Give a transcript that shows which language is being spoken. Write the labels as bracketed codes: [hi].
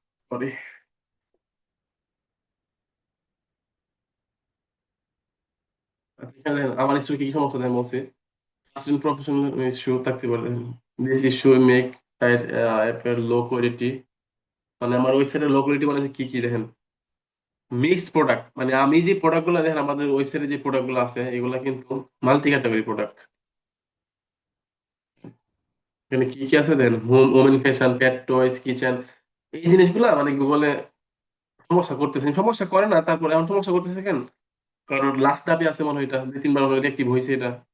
[bn] Sorry. এখানে আমার issue কি কি সমস্যা দেন বলছি। [en] Assistant professional issue [bn] থাকতে পারে। [en] This issue make site appear low quality। [bn] মানে আমার ওয়েবসাইটের লো কোয়ালিটি মানে কি কি দেখেন, মিক্সড প্রোডাক্ট, মানে আমি যে প্রোডাক্ট গুলো দেখেন আমাদের ওয়েবসাইটে যে প্রোডাক্ট গুলো আছে এগুলা কিন্তু মাল্টি ক্যাটাগরি প্রোডাক্ট। এখানে কি কি আছে দেখেন, হোম ওমেন ফ্যাশন, পেট টয়েস, কিচেন, এই জিনিসগুলা মানে গুগলে সমস্যা করতেছে, সমস্যা করে না, তারপরে এখন সমস্যা করতেছে কেন, কারণ লাস্ট ধাপে আছে মনে হয়, এটা 2-3 বার অলরেডি অ্যাক্টিভ হয়েছে এটা।